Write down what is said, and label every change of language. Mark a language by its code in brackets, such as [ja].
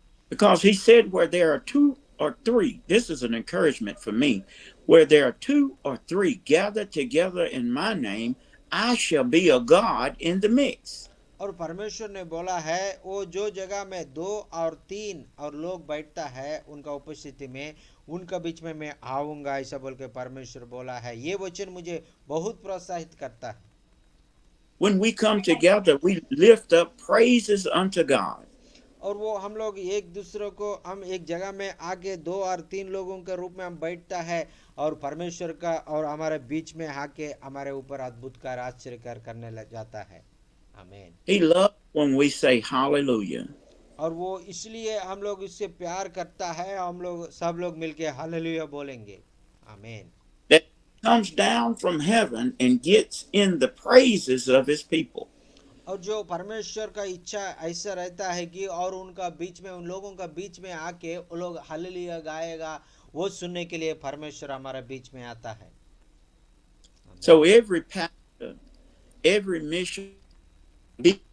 [en] Because he said where there are 2 or 3, this is an encouragement for me, where there are 2 or 3 gathered together in my name, I shall be a God in the mix. [hi] और परमेश्वर ने बोला है वो जो जगह में 2 और 3 और लोग बैठता है उनका उपस्थिति में उनका बीच में मैं आऊंगा ऐसा बोल के परमेश्वर बोला है। ये वचन मुझे बहुत प्रोत्साहित करता है। [en] When we come together, we lift up praises unto God. [hi] और वो हम लोग एक दूसरे को हम एक जगह में आके 2 और 3 लोगों के रूप में हम बैठता है और परमेश्वर का और हमारे बीच में आके हमारे ऊपर अद्भुत कार्य आश्चर्य कार्य करने लग जाता है। आमीन। [en] He loves when we say hallelujah. [hi] और वो इसलिए हम लोग इससे प्यार करता है, हम लोग सब लोग मिलके हालेलुया बोलेंगे। आमीन। [en] That comes down from heaven and gets in the praises of his people. [hi] और जो परमेश्वर का इच्छा ऐसा रहता है कि और उनका बीच में उन लोगों का बीच में आके वो लोग हालेलुया गाएगा वो सुनने के लिए परमेश्वर हमारे बीच में आता है। [en] So every pastor, every mission be